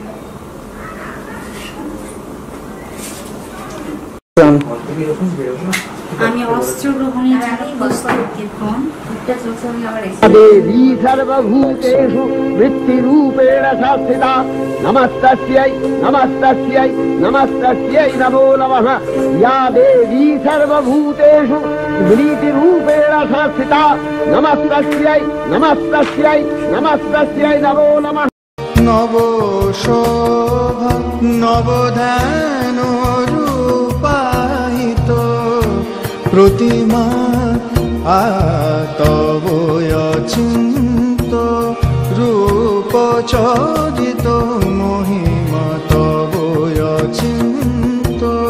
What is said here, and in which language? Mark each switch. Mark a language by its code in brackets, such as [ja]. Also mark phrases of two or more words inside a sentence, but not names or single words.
[bn] আমি অস্ত্র গ্রহণের জন্য বস্ত্রক্ষেপণ [sa] দেবী সর্বভূতেষু বৃত্তিরূপেণ সংস্থিতা নমস্তস্यै নমস্তস্यै নমস্তস্यै নমো নমঃ। या देवी सर्वभूतेषु वृत्तिरूपेण संस्थिता नमस्तस्यै नमस्तस्यै नमस्तस्यै नमो नमः। [bn] নব শোভা নবধান রূপাহিত প্রতিমা তব অচিন্ত রূপ চরিত মহিমা তব অচিন্ত